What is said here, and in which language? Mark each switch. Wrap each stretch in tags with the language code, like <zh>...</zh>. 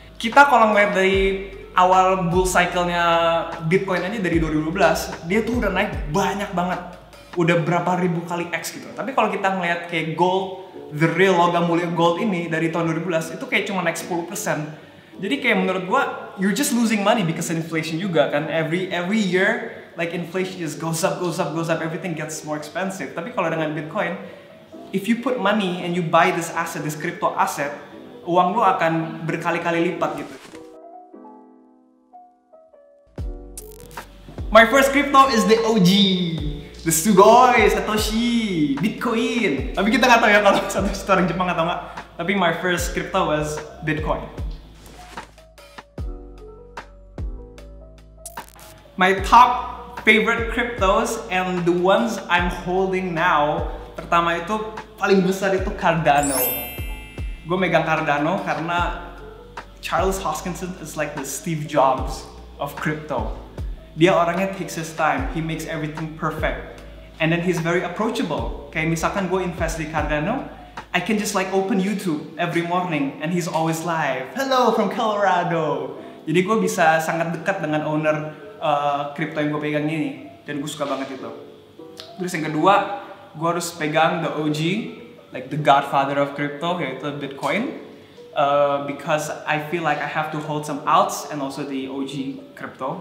<id>Kita kalau ngeliat dari awal bull cycle-nya Bitcoin aja dari 2012, dia tuh udah naik banyak banget. Udah berapa ribu kali X gitu. Tapi kalau kita ngeliat kayak gold, the real logam mulia gold ini dari tahun 2012 itu kayak cuma naik 10%. Jadi kayak menurut gue,</id> <en>you're just losing money because of inflation</en> <id>juga kan.</id> <en>Every year like inflation just goes up, everything gets more expensive.</en> <id>Tapi kalau dengan Bitcoin,</id> <en>if you put money and you buy this asset, this crypto asset,</en> <id>uang lo akan berkali-kali lipat gitu.</id> <en>My first crypto is the OG, the Sugoi, Satoshi, Bitcoin.</en> <id>Tapi kita nggak tahu ya kalau Satoshi orang Jepang atau nggak. Tapi</id> <en>my first crypto was Bitcoin. My top favorite cryptos and the ones I'm holding now,</en> <id>pertama itu paling besar itu Cardano. Gue megang Cardano karena</id> <en>Charles Hoskinson is like the Steve Jobs of crypto.</en> <id>Dia orangnya</id> <en>takes his time, he makes everything perfect, and then he's very approachable.</en> <id>Kayak misalkan gue invest di Cardano,</id> <en>I can just like open YouTube every morning and he's always live. Hello from Colorado.</en> <id>Jadi gue bisa sangat dekat dengan owner kripto yang gue pegang ini dan gue suka banget itu. Terus yang kedua, gue harus pegang</id> <en>the OG, like the godfather of crypto,</en> <id>yaitu Bitcoin,</id> <en>because I feel like I have to hold some alts and also the OG crypto.</en>